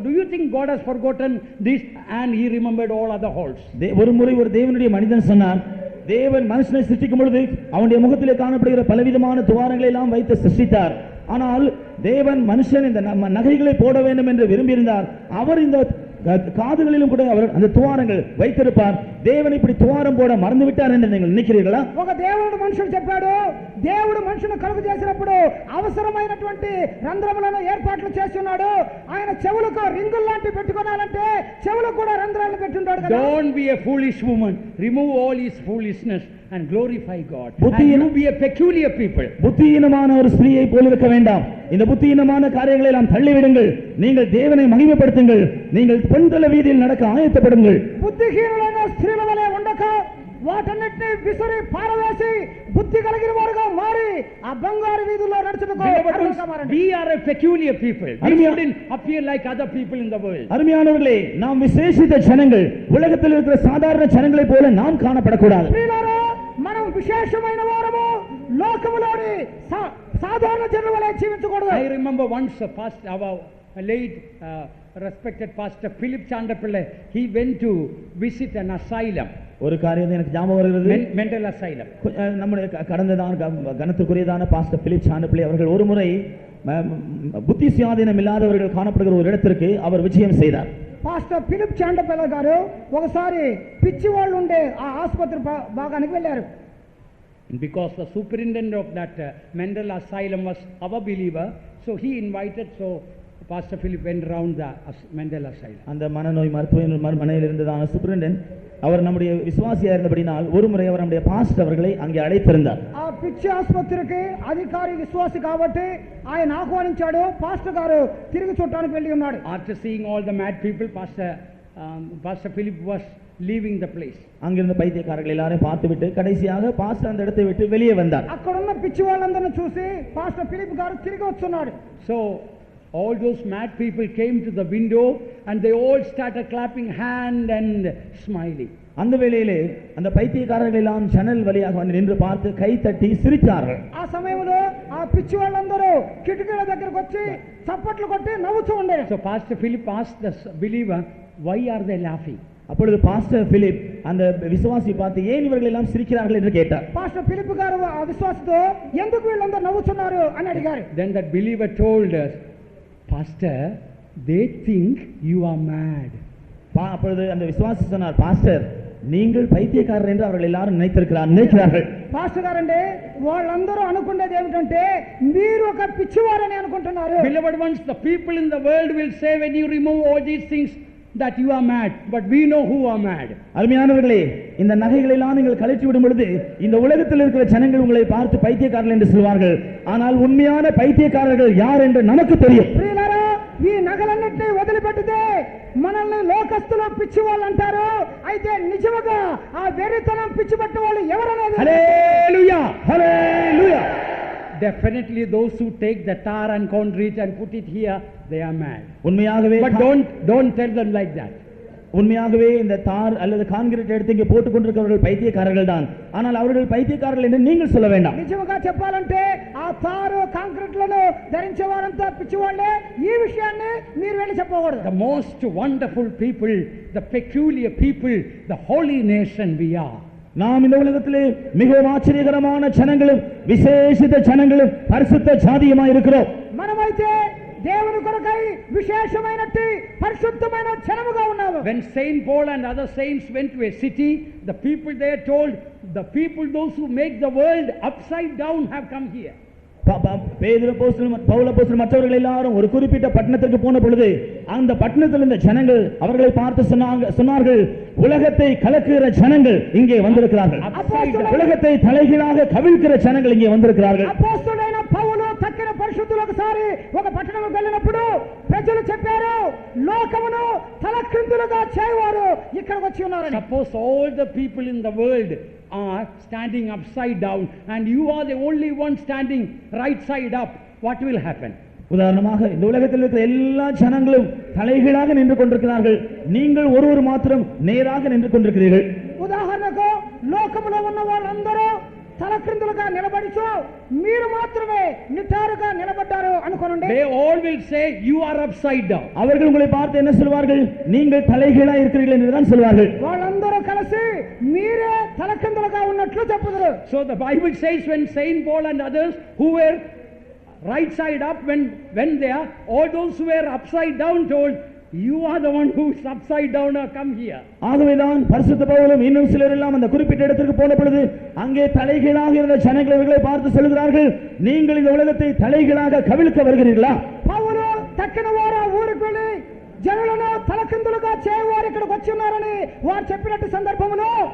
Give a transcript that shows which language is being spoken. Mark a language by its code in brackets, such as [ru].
[en] Do you think God has forgotten this and he remembered all other holes? [ta] ஒரு முறை ஒரு தேவனுடைய மனிதன் சொன்னான், தேவன் மனுஷனை சிருஷ்டிக்கும் பொழுது அவனுடைய முகத்திலே காணப்படுகிற பலவிதமான துவாரங்களை எல்லாம் வைத்து சிருஷ்டித்தார். ஆனால் தேவன் மனுஷன் இந்த நகைகளை போட வேண்டும் என்று விரும்பியிருந்தார். அவர் இந்த காதுகளிலும் கூட அவர் அந்த துவாரங்கள் வைத்திருப்பார். தேவன் இப்படி துவாரம் போட மறந்து விட்டார் என்று நீங்கள் நினைக்கிறீர்களா? [te] ఒక దేవుడు మనుషుడు చెప్పాడు, దేవుడు మనుషును కలుగు చేసినప్పుడు అవసరమైనటువంటి రంధ్రములను ఏర్పాట్లు చేస్తున్నాడు. ఆయన చెవులకు రింగులు లాంటి పెట్టుకోవాలంటే చెవులకు కూడా రంధ్రాలను పెట్టుంటాడు కదా. [en] Don't be a foolish woman. Remove all his foolishness and glorify God. And you be a peculiar people. [ta] புத்தியீனமான ஒரு ஸ்திரீயை போல இருக்க வேண்டாம். இந்த புத்தியீனமான காரியங்களை எல்லாம் தள்ளிவிடுங்கள். நீங்கள் தேவனை மகிமைப்படுத்துங்கள். நீங்கள் பொன்தல வீதியில் நடக்க ஆயத்தப்படுங்கள். [te] బుద్ధిహీనులైన స్త్రీల వలె ఉండక వాటన్నిటిని విసిరి పారవేసి బుద్ధి కలిగిన వారుగా మారి ఆ బంగారు వీధుల్లో నడుచుటకు [en] We are a peculiar people. We shouldn't appear like other people in the world. [ta] அருமையானவர்களே, நாம் விசேஷித்த ஜனங்கள். உலகத்தில் இருக்கிற சாதாரண ஜனங்களைப் போல நாம் காணப்படக்கூடாது. [te] మనం విశేషమైన వారము, లోకములోని సాధారణ జనుల వలె జీవించకూడదు. [en] I remember once our late respected pastor Philip Chandapillai, he went to visit an asylum. [ta] ஒரு காரியம் எனக்கு ஞாபகம் வருகிறது. [en] Mental asylum. [ta] நம்முடைய கடந்ததான கனத்துக்குரியதான பாஸ்டர் பிலிப் சாண்டப்பிள்ளை அவர்கள் ஒரு முறை புத்தி சுயாதீனம் இல்லாதவர்கள் காணப்படுகிற ஒரு இடத்திற்கு அவர் விஜயம் செய்தார். [te] పాస్టర్ ఫిలిప్ చాండపల్లి గారు ఒకసారి పిచ్చి వాళ్ళు ఉండే ఆ ఆసుపత్రి భాగానికి వెళ్ళారు. [en] Because the superintendent of that mental asylum was our believer, so he invited, so Pastor Philip went around the mental asylum. [ta] அந்த மனநோய் மருத்துவமனையில் இருந்ததான சூப்பரிண்டென்ட் அவர் நம்முடைய விசுவாசியா இருந்தபடினால் ஒரு முறை அவர் நம்முடைய பாஸ்டர் அவர்களை அங்கே அழைத்திருந்தார். [te] ఆ పిచ్చి ఆసుపత్రికి అధికారి విశ్వాసి కాబట్టి ఆయన ఆహ్వానించాడు. పాస్టర్ గారు తిరిగి చూడడానికి వెళ్ళి ఉన్నాడు. [en] After seeing all the mad people, Pastor Philip was leaving the place. [ta] அங்கிருந்த பைத்தியக்காரர்கள் எல்லாரையும் பார்த்துவிட்டு கடைசியாக பாஸ்டர் அந்த இடத்தை விட்டு வெளியே வந்தார். [te] అక్కడున్న పిచ్చి వాళ్ళందరిని చూసి పాస్టర్ ఫిలిప్ గారు తిరిగి వచ్చున్నాడు. [en] So all those mad people came to the window and they all started clapping hand and smiling. [ta] அந்த வேளையிலே அந்த பைத்தியக்காரர்கள் எல்லாம் ஜன்னல் வழியாக வந்து நின்று பார்த்து கை தட்டி சிரித்தார்கள். [te] ఆ సమయంలో ఆ పిచ్చి వాళ్ళందరూ కిటికీల దగ్గరికి వచ్చి చప్పట్లు కొట్టి నవ్వుతూ ఉండారు. [en] So Pastor Philip asked the believer, why are they laughing? [ta] அப்பொழுது பாஸ்டர் பிலிப் அந்த விசுவாசி பார்த்து ஏன் இவர்கள் எல்லாம் சிரிக்கிறார்கள் என்று கேட்டார். [te] పాస్టర్ ఫిలిప్ గారు ఆ విశ్వాసితో ఎందుకు వీళ్ళందరూ నవ్వుతున్నారు అని అడిగారు. [en] Then that believer told us, Pastor, they think you are mad. [ta] அப்பொழுது அந்த விசுவாசி சொன்னார், பாஸ்டர் நீங்கள் பைத்தியக்காரர் என்று அவர்கள் எல்லாரும் நினைக்கிறார்கள். [te] పాస్టర్ గారండి వాళ్ళందరూ అనుకునేది ఏమిటంటే మీరు ఒక పిచ్చివారని అనుకుంటున్నారు. [en] Beloved ones, the people in the world will say when you remove all these things that you are mad, but we know who are mad. [ta] அருமையானவர்களே, இந்த நகைகளை எல்லாம் நீங்கள் கழற்றி விடும் பொழுது இந்த உலகத்தில் இருக்கிற ஜனங்கள் உங்களை பார்த்து பைத்தியக்காரர்கள் என்று சொல்வார்கள். ஆனால் உண்மையான பைத்தியக்காரர்கள் யார் என்று நமக்கு தெரியும். [te] ప్రియులారా, ఈ నగలన్నిటినీ వదిలిపెట్టితే మనల్ని లోకస్తులు పిచ్చి వాళ్ళు అంటారు. అయితే నిజంగా ఆ వెర్రితనం పిచ్చి పట్టిన వాళ్ళు ఎవరనేది హల్లెలూయా హల్లెలూయా. [en] Definitely those who take the tar and concrete and put it here, they are mad. [ta] உண்மையாகவே [en] But don't tell them like that. [ta] உண்மையாகவே இந்த தார் அல்லது கான்கிரீட் எடுத்து இங்கே போட்டுக் கொண்டிருக்கிறவர்கள் பைத்தியக்காரர்கள் தான். ஆனால் அவர்கள் பைத்தியக்காரர்கள் என்று நீங்கள் சொல்ல வேண்டாம். [te] నిజంగా చెప్పాలంటే ఆ తారు కాంక్రీట్లను ధరించే వారంతా పిచ్చివాళ్లే. ఈ విషయాన్ని మీరు వెళ్ళి చెప్పకూడదు. [en] The most wonderful people, the peculiar people, the holy nation we are. [ta] நாம் இந்த உலகத்திலே மிகவும் ஆச்சரியகரமான ஜனங்களும் விசேஷித்த ஜனங்களும் பரிசுத்த ஜாதியுமாய் இருக்கிறோம். [te] మనమైతే దేవుని కొరకై విశేషమైనట్టి పరిశుద్ధమైన జనముగా ఉన్నాము. [en] When Saint Paul and other saints went to a city, the people there told, the people those who make the world upside down have come here. [ta] பேதுரு அப்போஸ்தலன் பவுல் அப்போஸ்தலன் மற்றவர்கள் எல்லாரும் ஒரு குறிப்பிட்ட பட்டணத்திற்கு போன பொழுது அந்த பட்டணத்தில் இருந்த ஜனங்கள் அவர்களை பார்த்து சொன்னார்கள், உலகத்தை கலக்குகிற ஜனங்கள் இங்கே வந்திருக்கிறார்கள், உலகத்தை தலைகீழாக கவிழ்க்கிற ஜனங்கள் இங்கே வந்திருக்கிறார்கள். [te] అపోస్తలుడైన పౌలు తక్కిన పరిశుద్ధులు ఒకసారి ఒక పట్టణంకి వెళ్ళినప్పుడు ప్రజలు చెప్పారు, లోకమును తలక్రిందులుగా చేయవారు ఇక్కడికి వచ్చి ఉన్నారని. [en] Suppose all the people in the world are standing upside down and you are the only one standing right side up, what will happen? [ta] உதாரணமாக இந்த உலகத்தில் இருக்கிற எல்லா ஜனங்களும் தலைகீழாக நின்று கொண்டிருக்கிறார்கள், நீங்கள் ஒருவர் மாத்திரம் நேராக நின்று கொண்டிருக்கிறீர்கள். [te] ఉదాహరణకు లోకములో ఉన్న వాళ్ళందరూ తలక్రిందులుగా నిలబడిచో మీరు మాత్రమే నిటారుగా నిలబడ్డారు అనుకోండి. [en] They all will say you are upside down. [ta] அவர்கள் உங்களை பார்த்து என்ன சொல்வார்கள்? நீங்கள் தலைகீழா இருக்கிறீர்கள் என்று தான் சொல்வார்கள். [te] వాళ్ళందరూ కలిసి మీరే తలక్రిందులుగా ఉన్నట్లు చెప్పుదురు. [en] So the Bible says when Saint Paul and others who were right side up when they are, all those who were upside down told, you are the one who is upside down, come here. [ta] ஆகவேதான் பரிசுத்த பவுலும் இன்னும் சிலர் எல்லாம் அந்த குறிப்பிட்ட இடத்திற்கு போன பொழுது அங்கே தலைகீழாக இருந்த ஜனங்களை பார்த்து சொல்கிறார்கள், நீங்கள் இந்த உலகத்தை தலைகீழாக கவிழ்க்க வருகிறீர்களா? [te] పౌలు తక్కిన వారు ఊరికి వెళ్ళి జనులను తలకిందులుగా చేయవారు ఇక్కడికి వచ్చి ఉన్నారని వారు చెప్పినట్టు సందర్భంలో